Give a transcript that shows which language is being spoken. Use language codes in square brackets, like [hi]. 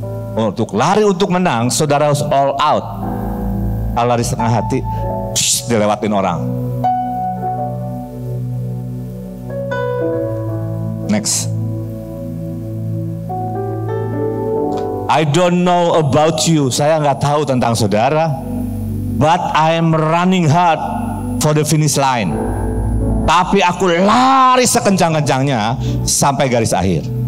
[id] Untuk lari untuk menang, saudara harus all out. Kalau lari setengah hati, dilewatin orang. [en] Next. I don't know about you. [id] Saya nggak tahu tentang saudara. [en] But I am running hard for the finish line. [id] Tapi aku lari sekencang-kencangnya sampai garis akhir.